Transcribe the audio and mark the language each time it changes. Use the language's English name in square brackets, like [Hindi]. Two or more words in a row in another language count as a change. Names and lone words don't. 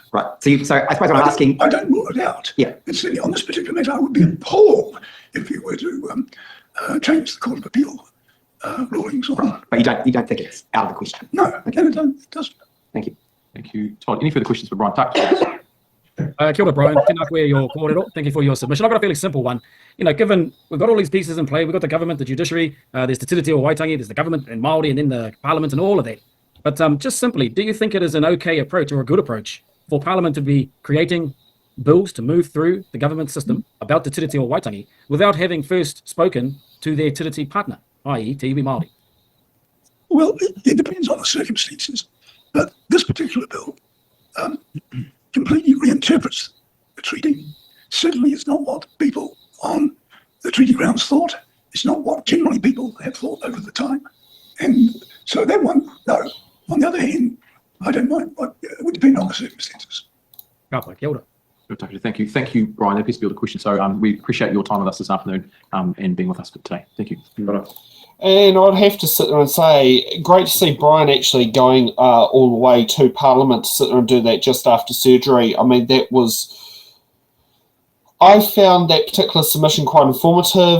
[English] Right. So I suppose I'm asking... I don't rule it out. Yeah. And certainly on this particular matter, I would be appalled if you were to change the Court of Appeal rulings. Right. But you don't think it's out of the question? No, okay. It doesn't. Thank you. Thank you, Todd. Any further questions for Brian Tuck? [Māori] Kia ora, Brian. Tēnā koe your kōrero. [English] Thank you for your submission. I've got a fairly simple one. You know, given we've got all these pieces in play, we've got the government, the judiciary, there's the Te Tiriti o Waitangi, there's the government and Māori, and then the Parliament and all of that. But just simply, do you think it is an okay approach or a good approach for Parliament to be creating bills to move through the government system about the Te Tiriti o Waitangi without having first spoken to their Te Tiriti partner, i.e. [Māori] Te iwi Māori? [English] Well, it depends on the circumstances. But this particular bill completely reinterprets the treaty. Certainly it's not what people on the treaty grounds thought. It's not what generally people have thought over the time. And so that one No. On the other hand, I don't mind. It would depend on the circumstances. [Māori] Kia ora. [English] Thank you. Thank you, Brian. That appears to be all the questions. So we appreciate your time with us this afternoon and being with us for today. Thank you. And I'd have to sit there and say, great to see Brian actually going all the way to Parliament to sit there and do that just after surgery. I mean, I found that particular submission quite informative.